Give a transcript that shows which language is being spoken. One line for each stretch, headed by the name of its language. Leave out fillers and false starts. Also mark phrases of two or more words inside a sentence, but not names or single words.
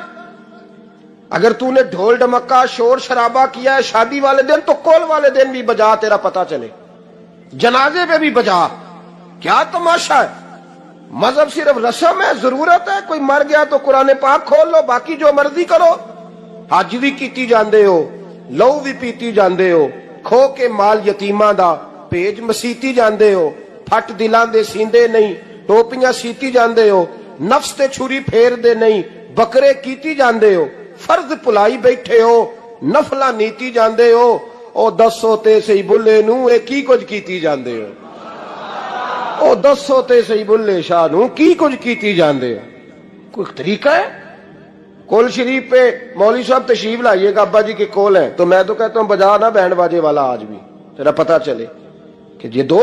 Urdu: اگر تو نے ڈھول ڈمکا شور شرابہ کیا ہے شادی والے دن تو کول والے دن بھی بجا، تیرا پتہ چلے، جنازے پہ بھی بجا، کیا تماشا ہے؟ مذہب صرف رسم ہے، ضرورت ہے، کوئی مر گیا تو قرآن پاک کھول لو، باقی جو مرضی کرو،
Punjabi: حج بھی کیتی جاندے ہو، لو بھی پیتی جاندے ہو، کھو کے مال یتیماں دا پیج مسیتی جاندے ہو، پھٹ دلاں دے سیندے نہیں، ٹوپیاں سیتی جاندے ہو، نفس تے چھری پھیر دے نہیں، بکرے کیتی جاندے ہو، فرض پلائی بیٹھے ہو، نفلا نیتی جاندے ہو، او دسو تے سی بلے نو اے کی کچھ کیتی جاندے ہو، او دسو تے سی بلے شاہ نو کی کچھ کیتی جاندے ہو۔
Urdu: کوئی طریقہ ہے؟ کول شریف پہ مولوی صاحب تشریف لائیے گا، ابا جی کے کول ہے تو میں تو کہتا ہوں بجا نا بینڈ باجے والا آج بھی، تیرا پتہ چلے کہ یہ 2